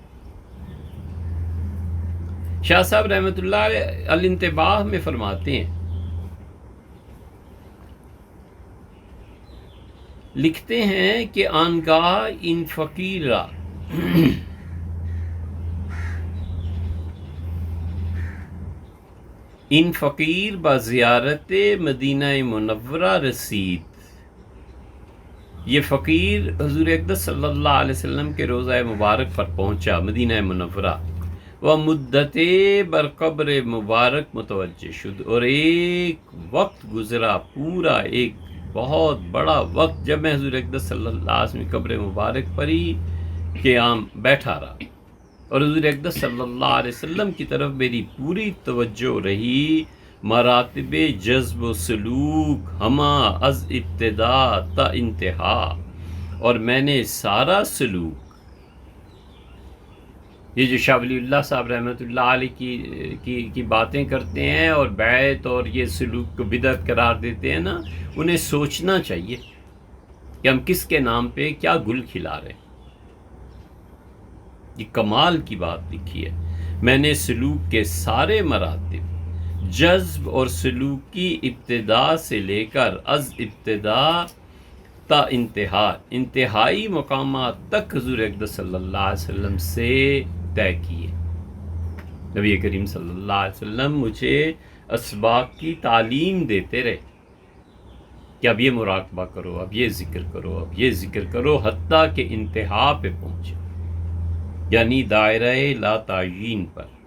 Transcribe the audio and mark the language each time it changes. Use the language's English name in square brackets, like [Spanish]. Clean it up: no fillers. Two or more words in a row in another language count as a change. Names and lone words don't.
[Urdu] شاہ صاحب رحمۃ اللہ علیہ الانتباہ میں فرماتے ہیں، لکھتے ہیں کہ [Persian] آنگاہ ان فقیرہ ان فقیر با زیارت مدینہ منورہ رسید. [Urdu] یہ فقیر حضور اقدس صلی اللہ علیہ وسلم کے روضہ مبارک پر پہنچا، مدینہ منورہ. [Persian] و مدت بر قبر مبارک متوجہ شد، [Urdu] اور ایک وقت گزرا پورا، ایک بہت بڑا وقت جب میں حضور اقدس صلی اللہ علیہ وسلم قبر مبارک پر ہی قیام بیٹھا رہا، اور حضور اقدس صلی اللہ علیہ وسلم کی طرف میری پوری توجہ رہی۔ [Persian] مراتب جذب و سلوک ہما از ابتدا تا انتہا، [Urdu] اور میں نے سارا سلوک، یہ جو شاہ ولی اللہ صاحب رحمۃ اللہ علیہ کی باتیں کرتے ہیں اور بیعت اور یہ سلوک کو بدعت قرار دیتے ہیں نا، انہیں سوچنا چاہیے کہ ہم کس کے نام پہ کیا گل کھلا رہے ہیں۔ یہ کمال کی بات لکھی ہے، میں نے سلوک کے سارے مراتب، جذب اور سلوک کی ابتدا سے لے کر [Persian] از ابتدا تا انتہا، [Urdu] انتہائی مقامات تک حضور اقدس صلی اللہ علیہ وسلم سے طے کیے۔ نبی کریم صلی اللہ علیہ وسلم مجھے اسباق کی تعلیم دیتے رہے کہ اب یہ مراقبہ کرو، اب یہ ذکر کرو، اب یہ ذکر کرو، حتیٰ کہ انتہا پہ پہنچے، یعنی دائرہ لا تعین پر۔